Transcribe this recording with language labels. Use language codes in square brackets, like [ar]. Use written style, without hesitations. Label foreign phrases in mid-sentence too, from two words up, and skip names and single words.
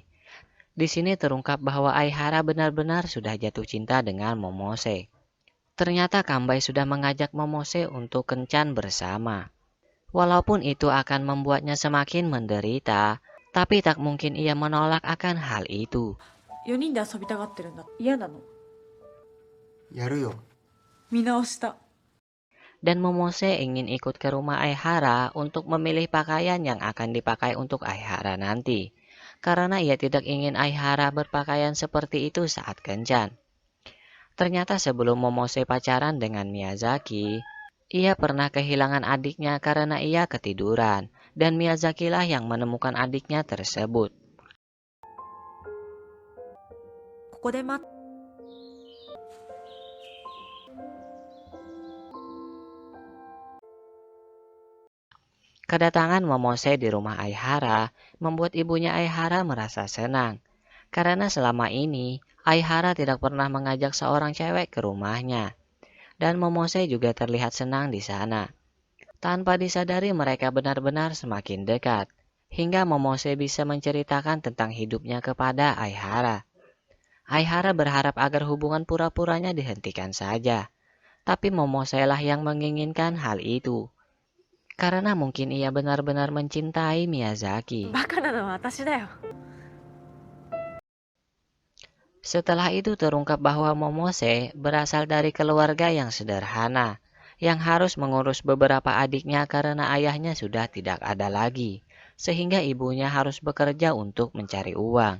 [id] Di sini terungkap bahwa Aihara benar-benar sudah jatuh cinta dengan Momose. Ternyata Kambai sudah mengajak Momose untuk kencan bersama. Walaupun itu akan membuatnya semakin menderita, tapi tak mungkin ia menolak akan hal itu. [ja] 4 人で遊びたがってるんだ。嫌なの。やるよ。見直した。 [id] Dan Momose ingin ikut ke rumah Aihara untuk memilih pakaian yang akan dipakai untuk Aihara nanti. Karena ia tidak ingin Aihara berpakaian seperti itu saat kencan. Ternyata sebelum Momose pacaran dengan Miyazaki, ia pernah kehilangan adiknya karena ia ketiduran, dan Miyazaki lah yang menemukan adiknya tersebut. [ja] ここで待っ [id] Kedatangan Momose di rumah Aihara membuat ibunya Aihara merasa senang. Karena selama ini, Aihara tidak pernah mengajak seorang cewek ke rumahnya. Dan Momose juga terlihat senang di sana. Tanpa disadari mereka benar-benar semakin dekat. Hingga Momose bisa menceritakan tentang hidupnya kepada Aihara. Aihara berharap agar hubungan pura-puranya dihentikan saja. Tapi Momose lah yang menginginkan hal itu. Karena mungkin ia benar-benar mencintai Miyazaki. [ja] バカなのは私だよ。 [id] Setelah itu terungkap bahwa Momose berasal dari keluarga yang sederhana, yang harus mengurus beberapa adiknya karena ayahnya sudah tidak ada lagi, sehingga ibunya harus bekerja untuk mencari uang.